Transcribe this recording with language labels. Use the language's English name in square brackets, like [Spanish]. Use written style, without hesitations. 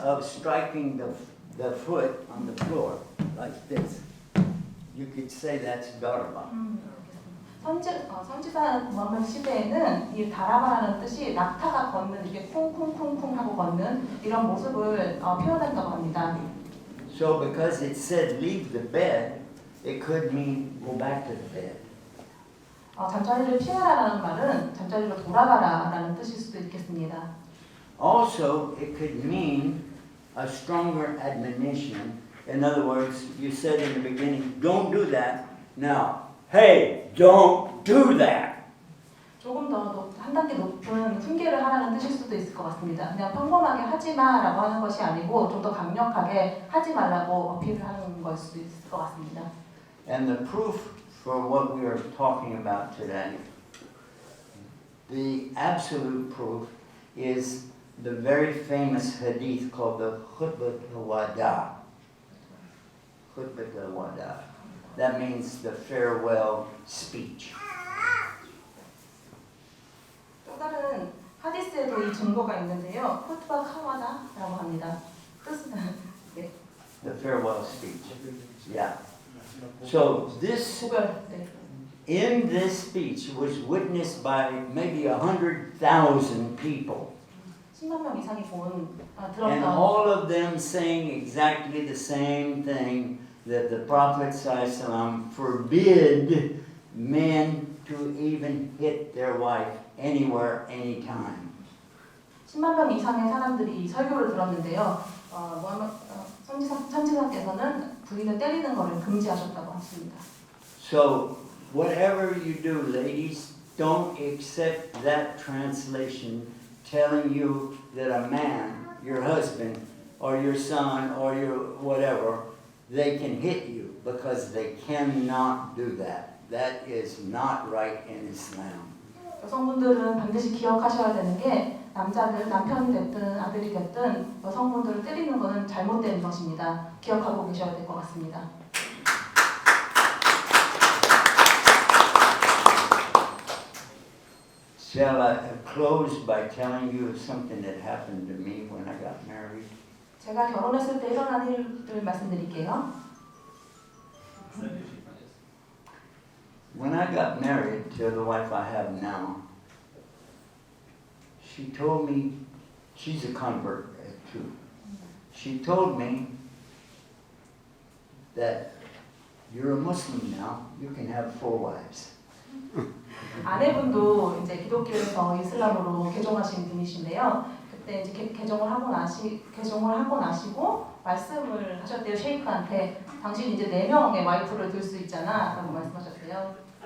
[English] of striking the foot on the floor like this, you could say that's darba. [Korean] 선지자 무함메드 시대에는 이 다라바라는 뜻이 낙타가 걷는 이렇게 쿵쿵쿵쿵 하고 걷는 이런 모습을 표현한다고 합니다. [English] So because it said leave the bed, it could mean go back to the bed. [Korean] 잠자리를 피하라라는 말은 잠자리로 돌아가라라는 뜻일 수도 있겠습니다. [English] Also, it could mean a stronger admonition. In other words, you said in the beginning, don't do that. Now, hey, don't do that. [Korean] 조금 더 한 단계 높은 훈계를 하라는 뜻일 수도 있을 것 같습니다. 그냥 평범하게 하지 마라고 하는 것이 아니고 좀 더 강력하게 하지 말라고 어필을 하는 것일 수도 있을 것 같습니다. [English] And the proof for what we are talking about today, the absolute proof is the very famous hadith called the Khutbat al-Wada. Khutbat al-Wada. That means the farewell speech. [Korean] 또 다른 하디스에도 이 증거가 있는데요. 쿠트바 카와다라고 합니다. 뜻은 네. [English] The farewell speech. Yeah. So this, [Korean] 구별. 네. [English] in this speech was witnessed by maybe 100,000 people. [Korean] 10만 명 이상이 [English] And [Korean] 들었던 [English] all of them saying exactly the same thing, that the Prophet ﷺ forbid men to even hit their wife anywhere, anytime. [Korean] 10만 명 이상의 사람들이 설교를 들었는데요. 선지자께서는 부인을 때리는 것을 금지하셨다고 하십니다. [English] So whatever you do, ladies, don't accept that translation telling you that a man, your husband, or your son, or your whatever, they can hit you, because they cannot do that. That is not right in Islam. [Korean] 여성분들은 반드시 기억하셔야 되는 게 남편이 됐든 아들이 됐든 여성분들을 때리는 것은 잘못된 것입니다. 기억하고 계셔야 될 것 같습니다. [English] Shall I close by telling you something that happened to me when I got married? [Korean] 제가 결혼했을 때 일어난 일을 말씀드릴게요. [English] When I got married to the wife I have now, she told me, she's a convert too. She told me that you're a Muslim now, you can have 4 wives. [Korean] 아내분도 이제 기독교에서 이슬람으로 개종하신 분이신데요. 그때 이제 개종을 하고 나시고 말씀을 하셨대요. 셰이크한테 당신 이제 4명의 와이프를 둘 수 있잖아라고 말씀하셨대요.